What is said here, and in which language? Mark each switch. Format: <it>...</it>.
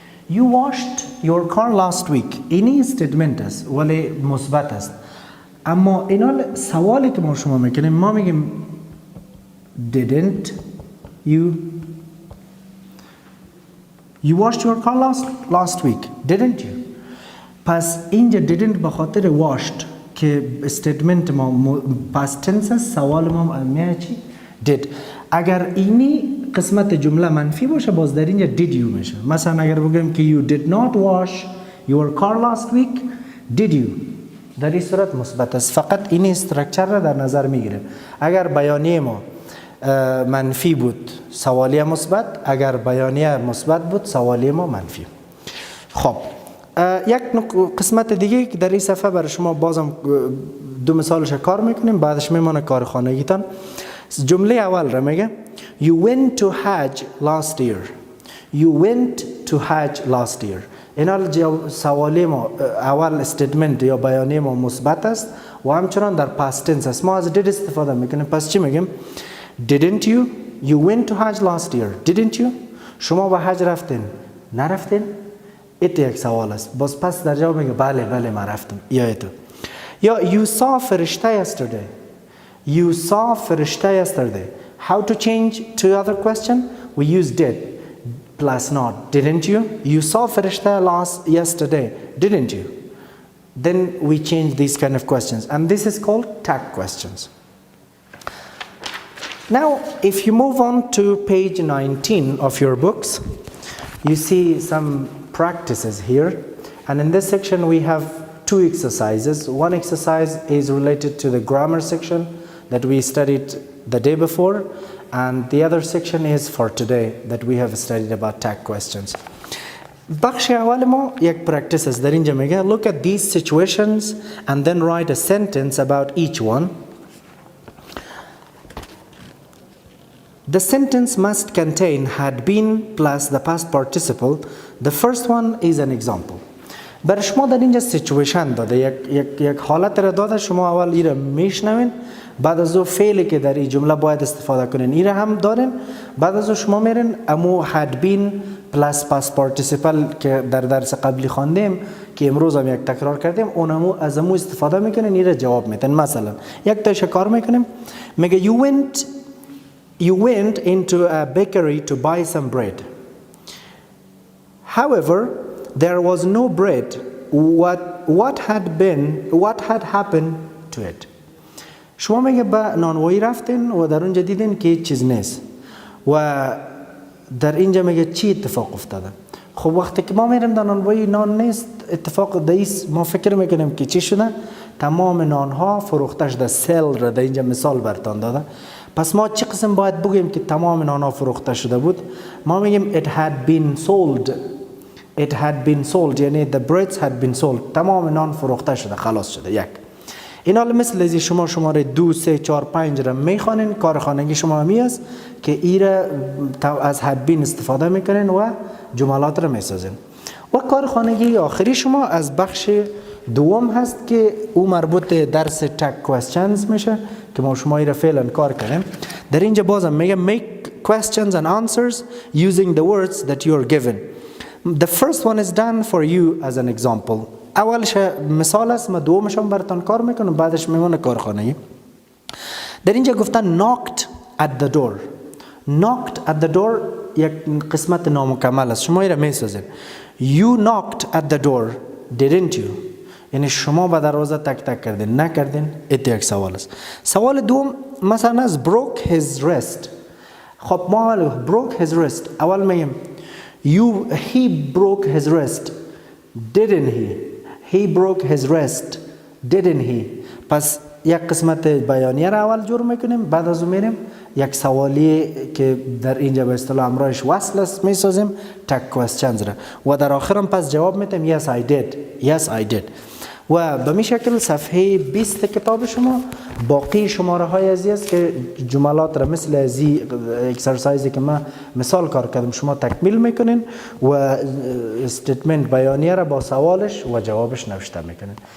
<en>You washed your car last week.</en> <fa>اینی استیتمنت است ولی مثبت است. اما اینا سوالی که ما شما میکنیم ما میگیم</fa> <en>didn't you washed your car last week didn't you.</en> <fa>پس اینجا didn't به خاطر washed که استیتمنت ما past tense است، سوال ما میاد چی did. اگر اینی قسمت جمله منفی باشه باز در اینجا did you میشه. مثلا اگر بگیم که</fa> <en>you did not wash your car last week did you،</en> <fa>در این صورت مثبت است. فقط این استراکچر را در نظر میگیره. اگر بیانیه ما منفی بود سوالیه مثبت، اگر بیانیه مثبت بود سوالیه ما منفی. خب یک قسمت دیگه که در این صفحه برای شما بازم دو مثالش کار میکنیم، بعدش میمونه کار خانگیتان. جمله اول را میگه</fa> <en>You went to Hajj last year. You went to Hajj last year.</en> <fa>اینا سوالی ما اول استیتمنت یا بیانیه ما مثبت است و همچنان در past tense است. ما از did استفاده میکنیم. پس چی میگیم؟</fa> <en>Didn't you? You went to Hajj last year. Didn't you?</en> <fa>شما به حج رفتین؟ نرفتین؟ ایت یک سوال است. باز پس در جواب میگه بله من رفتم. یا ایتو.</fa> <en>یا you saw Fereshteh yesterday. You saw Fereshteh yesterday. How to change to other question? We use did plus not. Didn't you? You saw Fereshteh yesterday. Didn't you? Then we change these kind of questions. And this is called tag questions. Now, if you move on to page 19 of your books, you see some practices here. And in this section, we have two exercises. One exercise is related to the grammar section that we studied the day before. And the other section is for today that we have studied about tag questions.</en> <fa>بخش اول ما یک</fa> <en>practice</en> <fa>است. در اینجا میگه</fa> <en>look at these situations and then write a sentence about each one. The sentence must contain had been plus the past participle. The first one is an example.</en> <fa>برای شما در اینجا سیچویشن داده، یک حالت را داده، شما اول این را میشنوین، بعد از او فعلی که در این جمله باید استفاده کنین این را هم دارین، بعد از او شما میرین امو</fa> <en>had been plus past participle</en> <fa>که در درس قبلی خواندیم که امروز هم یک تکرار کردیم، اونمو از امو استفاده میکنین این را جواب میدین. مثلا یک تایش کار میکنیم، میگه</fa> <en>you went into a bakery to buy some bread. However, there was no bread. What had happened to it?</en> <fa>شما میگه به نانوایی رفتین و در اونجا دیدین که چیز نیست و در اینجا میگه چی اتفاق افتاده. خب وقتی که ما میریم در نانوایی نان نیست، اتفاق دایست ما فکر میکنیم که چی شده؟ تمام نانها فروخته شده. سیل را در اینجا مثال برتان داده. پس ما چه قسم باید بگیم که تمام نانها فروخته شده بود؟ ما میگیم</fa> <en>it had been sold.</en> <fa>It had been sold یعنی the breads had been sold. تمام نان فروخته شده، خلاص شده. یک این حال مثل ازی شما شماره 2 3 4 5 را میخوانین، کار خانگی شما همی است که ای را از had been استفاده میکنین و جملات را میسازین. و کار خانگی آخری شما از بخش دوم هست که او مربوط درس tag questions میشه که ما شما ای را فعلا کار کنیم. در اینجا بازم میگه</fa> <en>make questions and answers using the words that you are given. The first one is done for you as an example.</en> <fa>اولش مثال است، ما دومشم براتون کار میکنم، بعدش میمونه کارخانه. در اینجا گفتن</fa> <en>knocked at the door.</en> <fa>knocked at the door یک قسمت نامکمل است، شما این را میسازید.</fa> <en>You knocked at the door didn't you؟</en> <fa>یعنی شما به دروازه تک تک کردین، نکردین. ایت یک سوال است. سوال دوم مثلا از</fa> <en>broke his wrist.</en> <fa>خب ما اول</fa> <en>broke his wrist</en> <fa>اول میگیم</fa> <en>he broke his wrist didn't he broke his wrist didn't he.</en> <fa>پس یک قسمت بیانیه را اول جور میکنیم، بعد از اون میریم یک سوالی که در اینجا به اصطلاح امرایش وصل است میسازیم tag questions را و در آخرم پس جواب میتیم</fa> <en>yes I did.</en> <fa>و به می شکل صفحه 20 کتاب شما باقی شماره های ازی است که جملات را مثل ازی اکسرسایزی که من مثال کار کردم شما تکمیل میکنین و استیتمنت بیانیه را با سوالش و جوابش نوشته میکنین.</fa>